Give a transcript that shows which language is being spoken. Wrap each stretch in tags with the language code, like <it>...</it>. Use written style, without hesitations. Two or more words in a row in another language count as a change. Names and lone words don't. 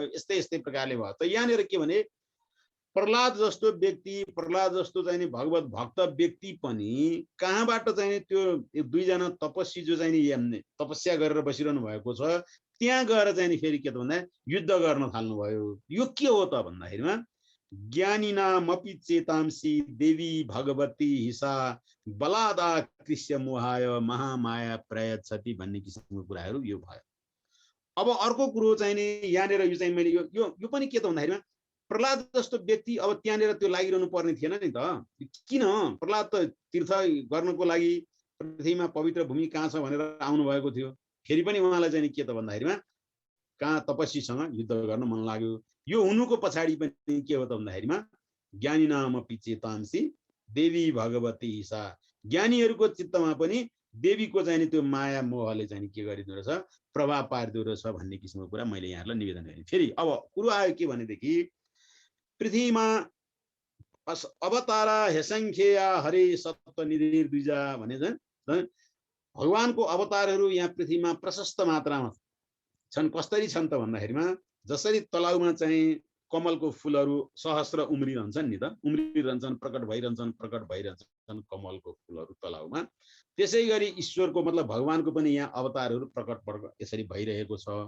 <ne>यस्तै यस्तै प्रकारले भयो। त यहाँनिर के भने प्रहलाद जस्तो व्यक्ति, प्रहलाद जस्तो चाहिँ भगवत भक्त व्यक्ति पनि कहाँबाट चाहिँ त्यो दुईजना तपस्वी जो चाहिँ तपस्या गरेर बसिरहनु भएको छ त्यहाँ गएर चाहिँ फेरि के त भन्दा युद्ध गर्न थाल्नुभयो। यो के हो त भन्दाखेरिमा</ne> <sa>ज्ञानिनामपि चेतांसी देवी भगवती हिसा बलादा कृष्य मोहाय महामाया प्रयच्छति</sa> <ne>भन्ने किसिमको कुराहरू यो भयो। अब अर्को कुरो चाहिँ नि यहाँनिर यो चाहिँ मैले यो पनि के त भन्दाखेरिमा प्रहलाद जस्तो व्यक्ति अब त्यहाँनिर त्यो लागिरहनु पर्ने थिएन नि त। किन प्रहलाद त तीर्थ गर्नको लागि पृथ्वीमा पवित्र भूमि कहाँ छ भनेर आउनु भएको थियो, फेरि पनि उहाँलाई चाहिँ के त भन्दाखेरिमा कहाँ तपस्वीसँग युद्ध गर्न मन लाग्यो। यो हुनुको पछाडि पनि के हो त भन्दाखेरिमा</ne> <sa>ज्ञानिनामपि चेतांसी देवी भगवती ईशा,</sa> <ne>ज्ञानीहरूको चित्तमा पनि देवीको चाहिँ त्यो माया मोहले चाहिँ के गरिदिँदो रहेछ, प्रभाव पारिदिँदो रहेछ भन्ने किसिमको कुरा मैले यहाँहरूलाई निवेदन गरेँ। फेरि अब कुरो आयो के भनेदेखि पृथ्वीमा</ne> <sa>अवतारा हेसङ्ख्या हरे सप्तनिधि द्विजा</sa> <ne>भने भगवानको अवतारहरू यहाँ पृथ्वीमा प्रशस्त मात्रामा छन्। कसरी छन् त भन्दाखेरिमा जसरी तलाउमा चाहिँ कमलको फुलहरू सहस्र उम्रिरहन्छन् नि त, उम्रिरहन्छन्, प्रकट भइरहन्छन् कमलको फुलहरू तलाउमा, त्यसै गरी ईश्वरको मतलब भगवानको पनि यहाँ अवतारहरू प्रकट यसरी भइरहेको छ।</ne>